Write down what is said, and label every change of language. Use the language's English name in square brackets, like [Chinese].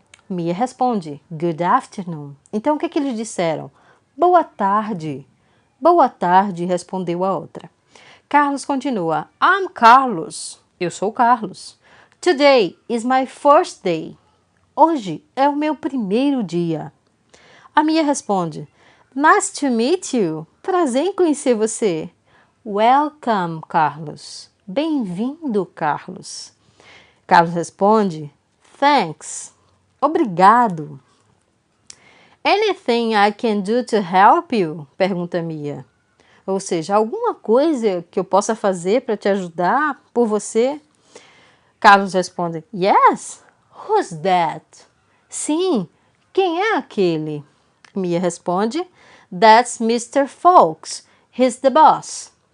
[Portuguese] Mia responde, [English] Good afternoon. [Portuguese] Então o que eles disseram? Boa tarde. Boa tarde, respondeu a outra. Carlos continua, [English] I'm Carlos. [Portuguese] Eu sou Carlos. [English] Today is my first day. [Portuguese] Hoje é o meu primeiro dia. A Mia responde, [English] Nice to meet you. [Portuguese] Prazer em conhecer você. Welcome, Carlos. Bem-vindo, Carlos. Carlos responde, [English] Thanks. [Portuguese] Obrigado. [English] Anything I can do to help you? [Portuguese] Pergunta Mia. Ou seja, alguma coisa que eu possa fazer para te ajudar por você? Carlos responde, [English] Yes. Who's that? [Portuguese] Sim. Quem é aquele? Mia responde, [English] That's Mr. Folks. He's the boss.